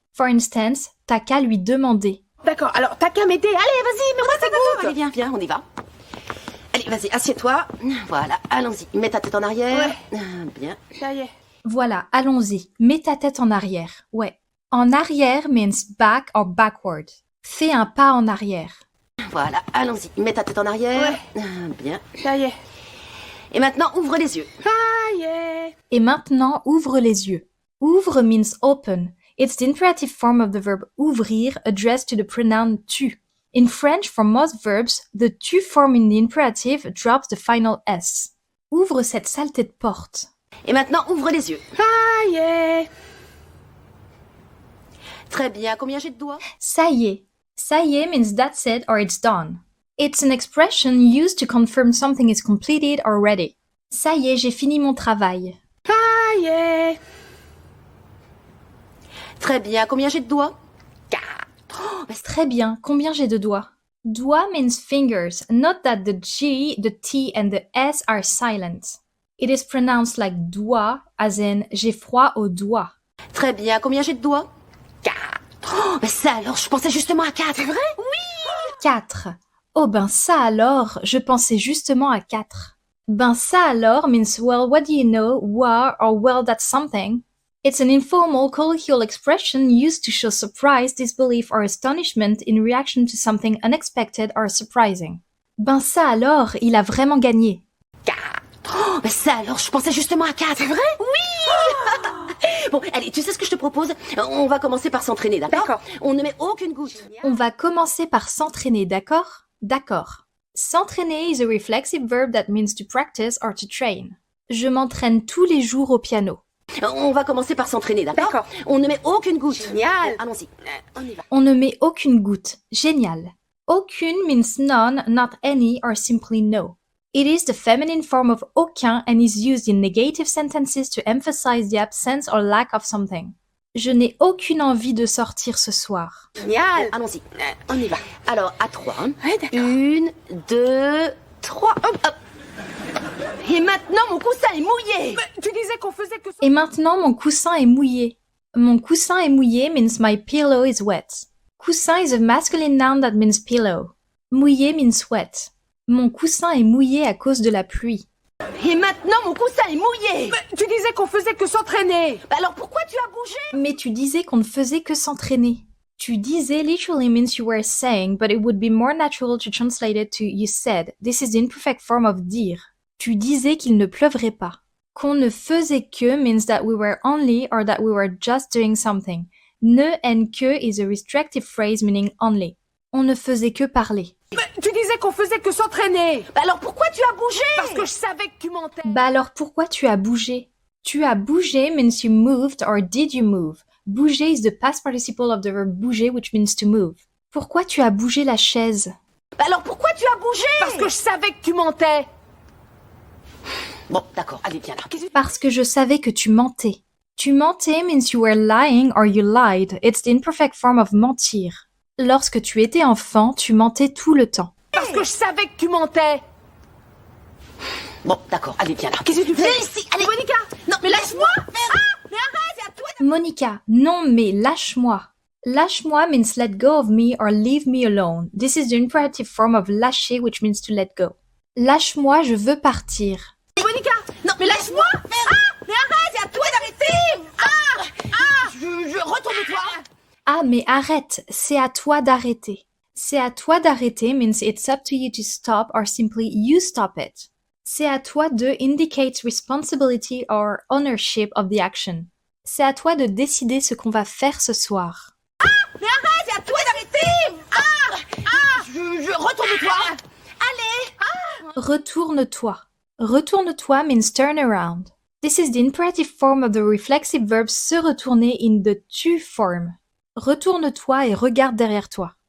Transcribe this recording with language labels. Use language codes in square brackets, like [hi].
[en] For instance, [fr] t'as qu'à lui demander. D'accord, alors t'as qu'à m'aider. Allez, vas-y, mets-moi ces gouttes. Allez, viens, viens, on y va. Allez, vas-y, assieds-toi. Voilà, allons-y. Mets ta tête en arrière. Bien. Ça y est. Voilà, allons-y. Mets ta tête en arrière. Ouais. En arrière [en] means back or backward. [fr] Fais un pas en arrière. Voilà, allons-y. Mets ta tête en arrière. Bien. Ça y est. Et maintenant, ouvre les yeux. Ça y est. Et maintenant, ouvre les yeux. [en] Ouvre means open. It's the imperative form of the verb ouvrir addressed to the pronoun tu. In French, for most verbs, the tu form in the imperative drops the final S. [fr] Ouvre cette saleté de porte. Et maintenant, ouvre les yeux. Ça y est. Très bien. Combien j'ai de doigts? Ça y est. [en] Ça y est means that's it or it's done. It's an expression used to confirm something is completed or ready. [fr] Ça y est, j'ai fini mon travail. Ça y est. Très bien, combien j'ai de doigts? Très bien, combien j'ai de doigts? [en] Doigts means fingers. Note that the G, the T and the S are silent. It is pronounced like doigt, as in [fr] j'ai froid aux doigts. Très bien, combien j'ai de doigts? 4. Mais ça alors, je pensais justement à 4. C'est vrai? 4. Oh ben ça alors, je pensais justement à 4. [en] Ben ça alors means well, what do you know, wow, or well, that's something. It's an informal colloquial expression used to show surprise, disbelief, or astonishment in reaction to something unexpected or surprising. [fr] Ben ça alors, il a vraiment gagné. 4. Mais ça alors, je pensais justement à 4. C'est vrai? Oui. Bon, allez, tu sais ce que je te propose? On va commencer par s'entraîner, d'accord? D'accord. On ne met aucune goutte. On va commencer par s'entraîner, d'accord? D'accord. [en] S'entraîner is a reflexive verb that means to practice or to train. [fr] Je m'entraîne tous les jours au piano. On va commencer par s'entraîner, d'accord? D'accord. On ne met aucune goutte. Génial. Allons-y. On y va. On ne met aucune goutte. Génial. [en] Aucune means none, not any, or simply no. It is the feminine form of aucun and is used in negative sentences to emphasize the absence or lack of something. [fr] Je n'ai aucune envie de sortir ce soir. Génial. Allons-y. On y va. Alors, à 3. Ouais, d'accord. 1, 2, 3. Hop, hop. Et maintenant, mon coussin est mouillé. Tu disais qu'on faisait que ça. Et maintenant, mon coussin est mouillé. [en] Mon coussin est mouillé means my pillow is wet. Coussin is a masculine noun that means pillow. Mouillé means wet. [fr] Mon coussin est mouillé à cause de la pluie. Et maintenant, mon coussin est mouillé. Tu disais qu'on faisait que s'entraîner. Alors, pourquoi tu as bougé? Mais tu disais qu'on ne faisait que s'entraîner. [en] Tu disais literally means you were saying, but it would be more natural to translate it to you said. This is the imperfect form of dire. [fr] Tu disais qu'il ne pleuvrait pas. [en] Qu'on ne faisait que means that we were only or that we were just doing something. Ne and que is a restrictive phrase meaning only. [fr] On ne faisait que parler. Tu disais qu'on faisait que s'entraîner. Alors, pourquoi tu as bougé? Parce que je savais que tu mentais. Bah alors pourquoi tu as bougé? [en] Tu as bougé means you moved or did you move? Bouger is the past participle of the verb bouger which means to move. [fr] Pourquoi tu as bougé la chaise? Alors, pourquoi tu as bougé? Parce que je savais que tu mentais. Bon, d'accord, allez, viens là. Parce que je savais que tu mentais. [en] Tu mentais means you were lying or you lied. It's the imperfect form of mentir. [fr] Lorsque tu étais enfant, tu mentais tout le temps. Parce que je savais que tu mentais. Bon, d'accord, allez, viens là. Qu'est-ce que tu fais? Viens ici, allez. Monica. Non, mais laisse-moi. Mais arrête, c'est à toi. [en] Monica, [fr] non mais lâche-moi. [en] Lâche-moi means let go of me or leave me alone. This is the imperative form of lâcher which means to let go. [fr] Lâche-moi, je veux partir. Monica. Non, mais laisse-moi. Mais arrête, c'est à toi d'arrêter. Retourne-toi. Ah mais arrête, c'est à toi d'arrêter. [en] C'est à toi d'arrêter means it's up to you to stop or simply you stop it. C'est à toi de indicates responsibility or ownership of the action. [fr] C'est à toi de décider ce qu'on va faire ce soir. Mais arrête, c'est à toi d'arrêter. Retourne-toi. Allez. Retourne-toi. [en] Retourne-toi means turn around. This is the imperative form of the reflexive verb se retourner in the tu form. [fr] Retourne-toi et regarde derrière toi.